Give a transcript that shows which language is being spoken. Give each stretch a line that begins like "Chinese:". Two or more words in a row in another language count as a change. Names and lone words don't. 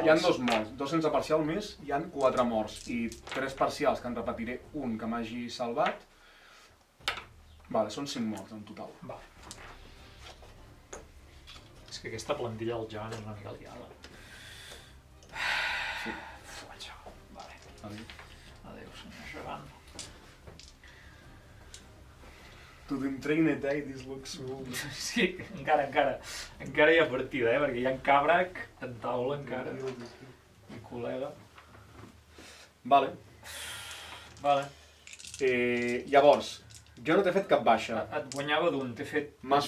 Catalan: hi ha 2 morts, 2 sense parcial més, hi ha 4 morts i 3 parcials, que en repetiré un que m'hagi salvat. Vale, són 5 morts en total. Vale. És que aquesta plantilla del gegant és una mica liada. Sí. Vale. Adéu, senyor gegant.
English: To the trained eye, this looks so...
Catalan: Sí, encara hi ha partida, perquè hi ha en Cabrac, en taula encara, mi col·lega. Vale. Vale. Llavors, jo no t'he fet cap baixa. Et guanyava d'un, M'has